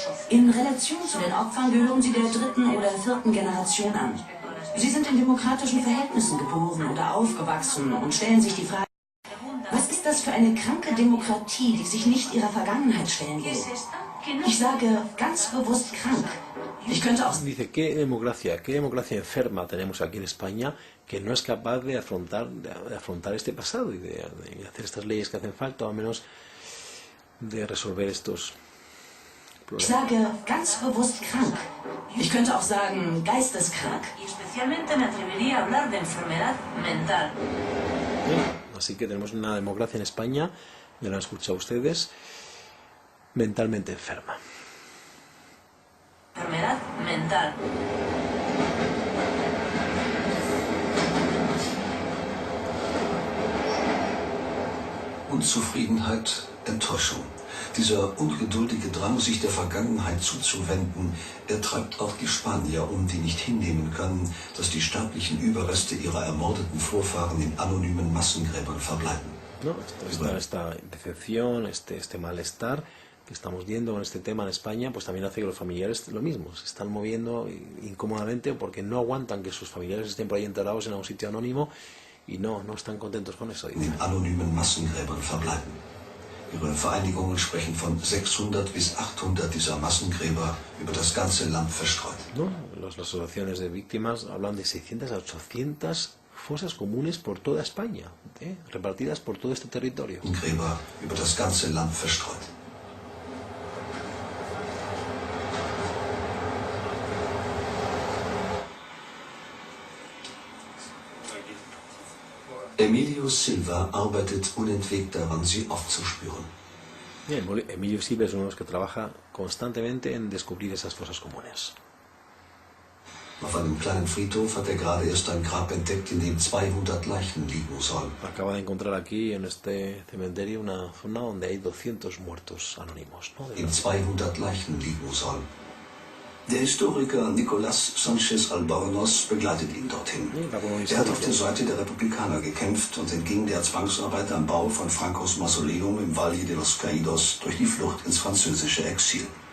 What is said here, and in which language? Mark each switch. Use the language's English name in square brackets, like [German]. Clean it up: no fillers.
[German] In Relation zu den Opfern gehören sie der 3. oder 4. Generation an. Sie sind in demokratischen Verhältnissen geboren oder aufgewachsen und stellen sich die Frage, was ist das für eine kranke Demokratie, die sich nicht ihrer Vergangenheit stellen will? Ich sage ganz bewusst krank. Ich könnte auch... [Spanish] Dice, qué democracia enferma tenemos aquí en España que no es capaz de afrontar este pasado y de hacer estas leyes que hacen falta, o al menos de resolver estos [German] Ich sage ganz bewusst krank. Ich könnte auch sagen geisteskrank. [Spanish] Y especialmente me atrevería a hablar de enfermedad mental. Así que tenemos una democracia en España, ya lo han escuchado ustedes, mentalmente enferma. Enfermedad mental. [German] Unzufriedenheit, Enttäuschung. Dieser ungeduldige Drang, sich der Vergangenheit zuzuwenden, er treibt auch die Spanier die nicht hinnehmen können, dass die sterblichen Überreste ihrer ermordeten Vorfahren in anonymen Massengräbern verbleiben. [Spanish] ¿No? Esta decepción, este malestar que estamos viendo con este tema en España, pues también hace que los familiares lo mismo, se están moviendo incómodamente porque no aguantan que sus familiares estén por ahí enterrados en un sitio anónimo y no están contentos con eso. [German] In anonymen Massengräbern verbleiben. Ihre Vereinigungen sprechen von 600 bis 800 dieser Massengräber über das ganze Land verstreut. [Spanish] ¿No? Las asociaciones de víctimas hablan de 600 a 800 fosas comunes por toda España, repartidas por todo este territorio. [German] Gräber über das ganze Land verstreut. Emilio Silva arbeitet unentwegt daran, sie aufzuspüren. [Spanish] Bien, Emilio Silva es uno de los que trabaja constantemente en descubrir esas fosas comunes. [German] Auf einem kleinen Friedhof hat gerade erst ein Grab entdeckt, in dem 200 Leichen liegen sollen. [Spanish] Acaba de encontrar aquí en este cementerio una zona donde hay 200 muertos anónimos, ¿no? [German] In 200 Leichen liegen sollen. Der Historiker Nicolás Sánchez Albornoz begleitet ihn dorthin. Er hat auf der Seite der Republikaner gekämpft und entging der Zwangsarbeit am Bau von Francos Mausoleum im Valle de los Caídos durch die Flucht ins französische Exil.